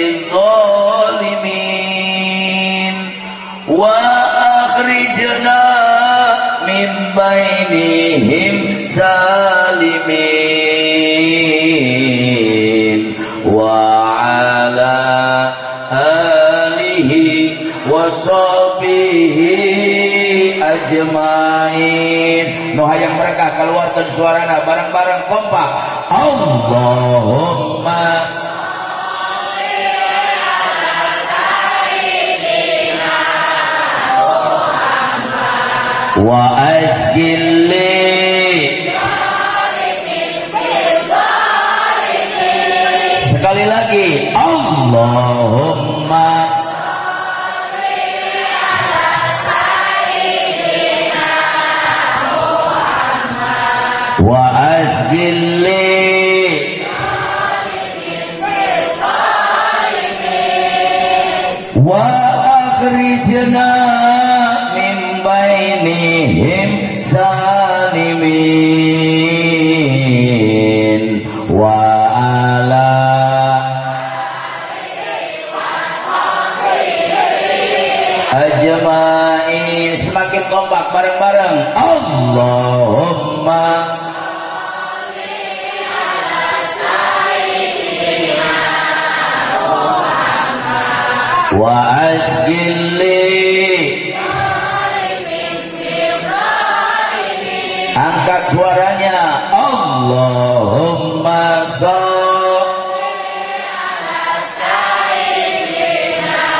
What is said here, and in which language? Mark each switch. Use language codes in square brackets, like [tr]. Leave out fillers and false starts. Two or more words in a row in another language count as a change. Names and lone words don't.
[ar] بالظالمين وأخرجنا من بينهم سالمين وعلى آله وصحبه أجمعين. [su] Nu hayang mereka keluarkan suarana bareng-bareng kompak. [ar] اللهم واشغل. [id] Sekali lagi [ar] اللهم واشغل وأخرجنا من بينهم سالمين وعلى أجمعين. [id] Semakin kompak bareng-bareng [ar] اللهم واشغل. [id] Angkat suaranya [ar] اللهم صل على سيدنا